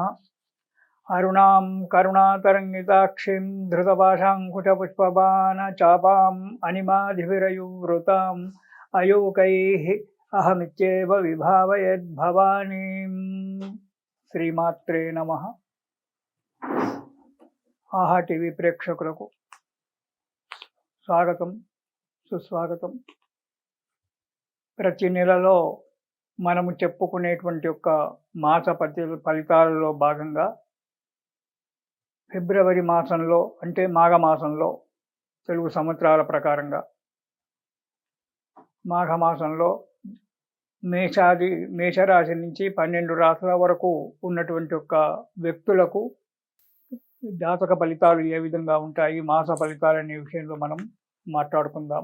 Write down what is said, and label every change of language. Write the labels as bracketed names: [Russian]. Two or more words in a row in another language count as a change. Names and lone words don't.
[Sanskrit] अरुणां करुणातरङ्गिताक्षीं धृतपाशाङ्कुशपुष्पबाणचापाम् अनिमादिभिरयुवृताम् अयोकैः अहमित्येव विभावयद्भवानीम्। श्रीमात्रे नमः। [Telugu] ఆహా టీవీ ప్రేక్షకులకు స్వాగతం సుస్వాగతం. ప్రతి నెలలో మనము చెప్పుకునేటువంటి యొక్క మాస ఫలితాలలో భాగంగా ఫిబ్రవరి మాసంలో అంటే మాఘమాసంలో తెలుగు సంవత్సరాల ప్రకారంగా మాఘమాసంలో మేషరాశి నుంచి 12 రాశుల వరకు ఉన్నటువంటి యొక్క వ్యక్తులకు జాతక ఫలితాలు ఏ విధంగా ఉంటాయి, మాస ఫలితాలు అనే విషయంలో మనం మాట్లాడుకుందాం.